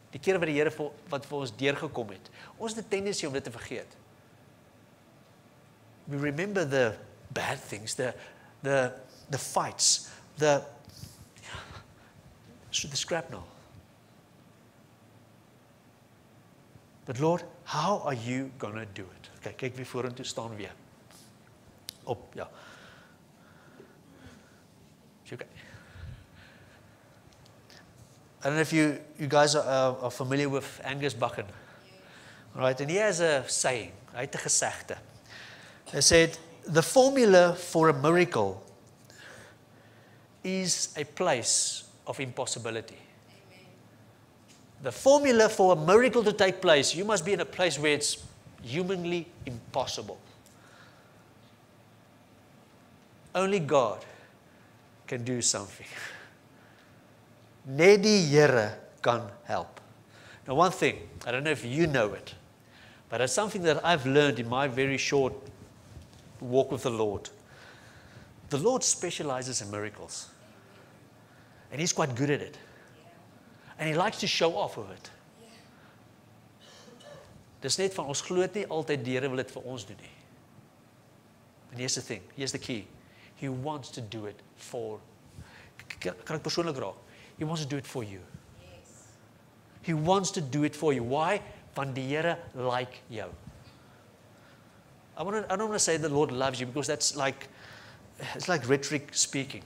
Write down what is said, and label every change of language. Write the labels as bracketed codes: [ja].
[af] Die kere wat die Here wat vir ons deurgekom het. Ons het 'n tendensie om dit te vergeet. [en] We remember the bad things, the fights, the shrapnel. But Lord, how are you going to do it? Okay, [af] kyk weer vorentoe, staan weer. Op, ja. [en] Okay. I don't know if you guys are familiar with Angus Buchan, right? And he has a saying, [af] hy het 'n gesegde. [en] He said, the formula for a miracle is a place of impossibility. Amen. The formula for a miracle to take place, you must be in a place where it's humanly impossible. Only God can do something. [af] Net die Here kan help. [en] Now one thing, I don't know if you know it, but it's something that I've learned in my very short walk with the Lord. The Lord specializes in miracles. And He's quite good at it. And He likes to show off with it. [af] Dis net van ons glo dit nie altyd die Here wil dit vir ons doen nie. [en] And here's the thing, here's the key. He wants to do it for, [af] kan ek persoonlik raak? [en] He wants to do it for you. Yes. He wants to do it for you. Why? [af] Want die Here like jou. [en] I don't want to say the Lord loves you because that's like, it's like rhetoric speaking.